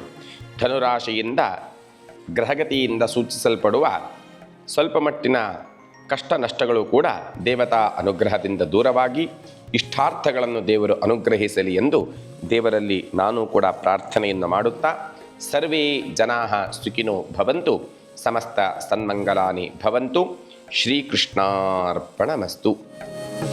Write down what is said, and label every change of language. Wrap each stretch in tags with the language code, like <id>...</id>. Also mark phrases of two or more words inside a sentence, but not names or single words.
<kn>ಧನುರಾಶಿಯಿಂದ ಗ್ರಹಗತಿಯಿಂದ ಸೂಚಿಸಲ್ಪಡುವ ಸ್ವಲ್ಪ ಮಟ್ಟಿನ ಕಷ್ಟ ನಷ್ಟಗಳು ಕೂಡ ದೇವತಾ ಅನುಗ್ರಹದಿಂದ ದೂರವಾಗಿ ಇಷ್ಟಾರ್ಥಗಳನ್ನು ದೇವರು ಅನುಗ್ರಹಿಸಲಿ ಎಂದು ದೇವರಲ್ಲಿ ನಾನು ಕೂಡ ಪ್ರಾರ್ಥನೆಯನ್ನು ಮಾಡುತ್ತಾ</kn> <sa>ಸರ್ವೇ ಜನಾಃ ಸುಖಿನೋ ಭವಂತು. ಸಮಸ್ತ ಸನ್ಮಂಗಲಾನಿ ಭವಂತು. ಶ್ರೀಕೃಷ್ಣಾರ್ಪಣಮಸ್ತು.</sa>